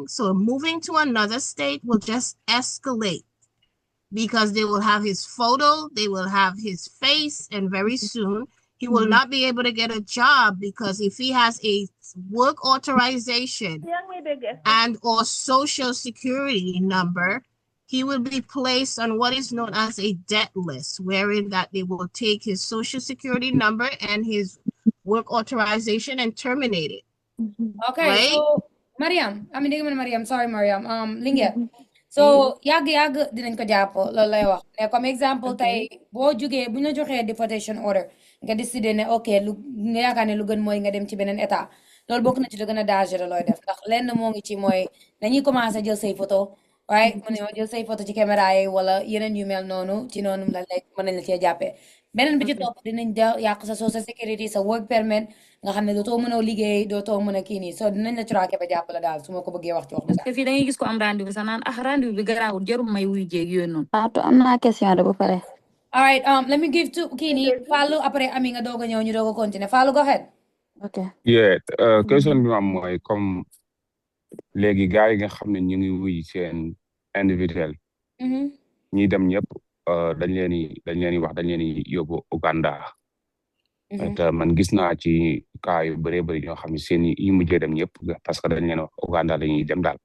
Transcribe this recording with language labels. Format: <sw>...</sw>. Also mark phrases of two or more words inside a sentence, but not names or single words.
<en>So moving to another state will just escalate because they will have his photo, they will have his face, and very soon he will not be able to get a job, because if he has a work authorization and or social security number, he will be placed on what is known as a debt list, wherein that they will take his social security number and his work authorization and terminate it. Okay, Right? so Mariam, Mariam, sorry Mariam. Lingia.</en> <wo>So yag dinañ ko jàpp loolu lay wax ne comme exemple tey boo jugee bu ñu la joxee deportation order nga décider ne ok lu nga yaakaar ne lu gën mooy nga dem ci beneen état loolu bokk na ci lu gën a dangereux looy def ndax lenn moo ngi ci mooy dañuy commencé jël say photo right mu ne jël say photo ci caméra yi wala yeneen yu mel noonu ci noonu la lekk mën nañ la cee jàppee beneen bi ci topp dinañ yàq sa</wo> <en>social security</en> <wo>sa</wo> <en>work permit</en> <wo>nga xam ne dootoo mën a liggéey dootoo mën a kii nii so dinañ la traqué ba jàpp la daal su ma ko bëggee wax ci wax te fii da ngay gis ko am rendez-vous sax naan rendez-vous bi garaawul jarul may wuy jéeg yooyu noonu. Fatou am naa question de ba pare.</wo> <en>all right let me give to</en> <wo>kii nii Fallou après Ami nga doog a ñëw ñu doog a continuer Fallou</wo> <en>go ahead.</en> <wo>ok. yeah question bi ma am mooy comme léegi gars yi nga xam ne ñu ngi wuy seen individuel ñi dem ñëpp dañ leen di wax dañ leen di yóbbu Uganda. te man gis naa ci cas yu bëree bëri ñoo xam ne seen yi mujjee dem ñëpp</wo> <fr>parce que</fr> <wo>dañ leen wax Uganda dañuy dem daal.</wo>